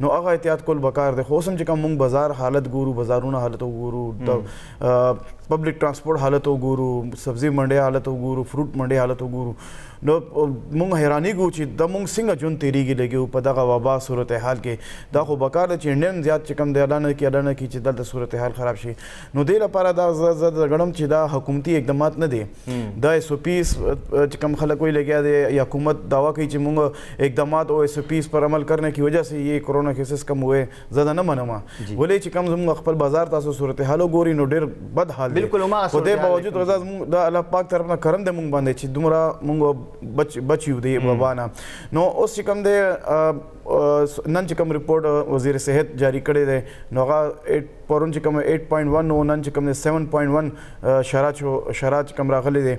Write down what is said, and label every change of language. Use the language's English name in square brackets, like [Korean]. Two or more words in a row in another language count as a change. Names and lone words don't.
[Pashto] نو هغه احتیاط کول بکار دی. خو اوس هم چې کوم موږ بازار حالت ګورو, بازارونه حالت وګورو, د پبلک ترانسپورټ حالت وګورو, سبزي منډۍ حالت وګورو, فروټ منډۍ حالت وګورو, نو موږ حیرانېږو چې د موږ څنګه ژوند تېرېږي لګي په دغه وبا صورتحال کې. دا خو بکار ده چې انډین زیات چې کوم دی الله نه کړي چې دلته صورتحال خراب شي. نو دې لپاره دا زه ګڼم چې دا حکومتي اقدامات نه دي. دا ایس او پیس چې کوم خلک وایي لګیا دی یا حکومت دعویٰ کوي چې موږ اقدامات او ایس او پیس پر عمل [Urdu] کرنے کی وجہ سے یہ کورونا کیسز کم ہوئے, [Pashto] زیادہ نه منم ولې چې کم زموږ خپل بازار تاسو صورتحال وګورئ نو ډېر بد حال دی. خو دې باوجود زموږ د الله پاک طرف نه کرم دی موږ باندې چې دومره موږ بچیو دی وبا نه. نو اوس چې کوم دی نن چې کوم ریپورټ وزیر صحت جاری کړی دی نو هغه پرون چې کوم 8.1 او نن چې کوم 7.1 شرا چې کوم راغلی دی.